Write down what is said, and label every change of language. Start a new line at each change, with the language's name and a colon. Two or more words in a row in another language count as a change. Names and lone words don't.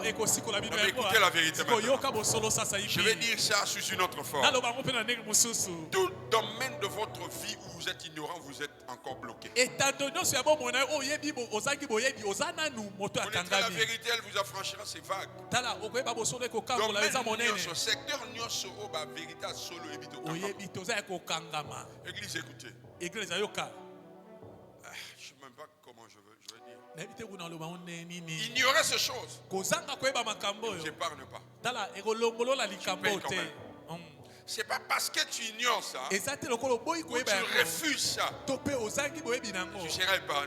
French: Mais écoutez la vérité maintenant. Je vais dire ça sous une autre forme. Tout domaine de votre vie où vous êtes ignorant, vous êtes encore bloqué. Connaître la vérité, elle vous affranchira, c'est vague.
Lingala: Domaine nyoso, secteur nyoso,
French: la vérité solo évite. Église, écoutez. Je ne sais même pas comment je veux dire. Ignorer ces choses ne vous épargne pas. Tu payes quand même. C'est pas parce que tu ignores ça ou tu refuses ça que tu seras épargné.